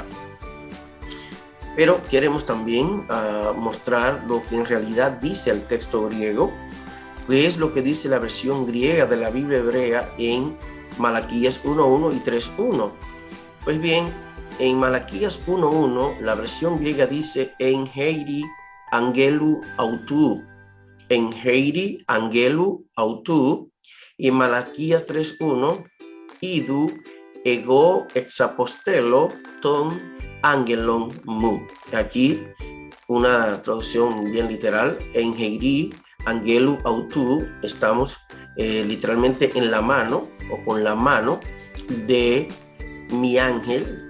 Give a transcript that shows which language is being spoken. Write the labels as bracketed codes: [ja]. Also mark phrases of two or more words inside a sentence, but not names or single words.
[es] Pero queremos también mostrar lo que en realidad dice el texto griego, que es lo que dice la versión griega de la Biblia hebrea en Malaquías 1.1 y 3.1. Pues bien, En Malaquías 1:1, la versión griega dice [el] ἐν χειρὶ ἀγγέλου αὐτοῦ, ἐν χειρὶ ἀγγέλου αὐτοῦ, [es] y en Malaquías 3:1, [el] ἰδοὺ ἐγὼ ἐξαποστέλλω τὸν ἄγγελόν μου. [es] Aquí una traducción bien literal, [el] ἐν χειρὶ ἀγγέλου αὐτοῦ, [es] estamos literalmente en la mano o con la mano de mi ángel.